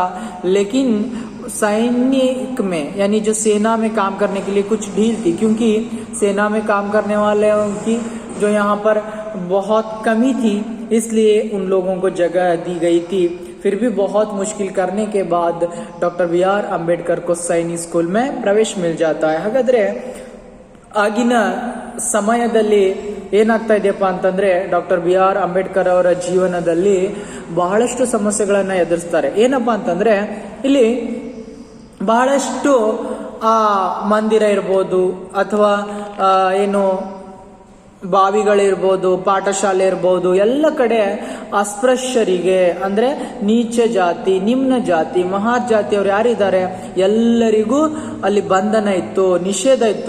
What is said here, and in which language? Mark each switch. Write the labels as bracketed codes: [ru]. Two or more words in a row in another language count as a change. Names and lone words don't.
[hi] लेकिन सैनिक में, यानी जो सेना में काम करने के लिए कुछ ढील थी, क्योंकि सेना में काम करने वाले की जो यहाँ पर बहुत कमी थी, इसलिए उन लोगों को जगह दी गई थी. फिर भी बहुत मुश्किल करने के बाद डॉक्टर बी.आर. अंबेडकर को सैनिक स्कूल में प्रवेश मिल जाता है. [kn] ಹಾಗಾದ್ರೆ ಆಗಿನ ಸಮಯದಲ್ಲಿ ಏನಾಗ್ತಾ ಇದೆಯಪ್ಪ ಅಂತಂದ್ರೆ, ಡಾಕ್ಟರ್ ಬಿ.ಆರ್. ಅಂಬೇಡ್ಕರ್ ಅವರ ಜೀವನದಲ್ಲಿ ಬಹಳಷ್ಟು ಸಮಸ್ಯೆಗಳನ್ನ ಎದುರಿಸ್ತಾರೆ. ಏನಪ್ಪಾ ಅಂತಂದ್ರೆ, ಇಲ್ಲಿ ಬಹಳಷ್ಟು ಮಂದಿರ ಇರ್ಬೋದು, ಅಥವಾ ಏನು ಬಾವಿಗಳಿರ್ಬೋದು, ಪಾಠಶಾಲೆ ಇರ್ಬೋದು, ಎಲ್ಲ ಕಡೆ ಅಸ್ಪೃಶ್ಯರಿಗೆ ಅಂದ್ರೆ ನೀಚ ಜಾತಿ, ನಿಮ್ನ ಜಾತಿ, ಮಹಾರ್ ಜಾತಿಯವರು ಯಾರಿದ್ದಾರೆ ಎಲ್ಲರಿಗೂ ಅಲ್ಲಿ ಬಂಧನ ಇತ್ತು, ನಿಷೇಧ ಇತ್ತು.